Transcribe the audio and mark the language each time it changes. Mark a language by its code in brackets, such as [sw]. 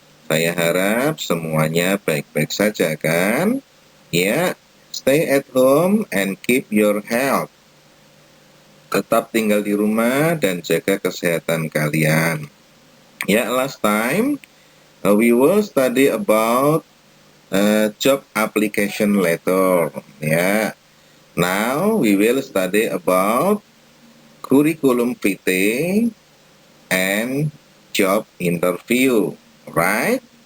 [id] Saya harap semuanya baik-baik saja kan? Ya, [en] stay at home and keep your health. [id] Tetap tinggal di rumah dan jaga kesehatan kalian. [en] Ya, last time we will study about job application letter. Ya, now we will study about curriculum vitae and job interview, right?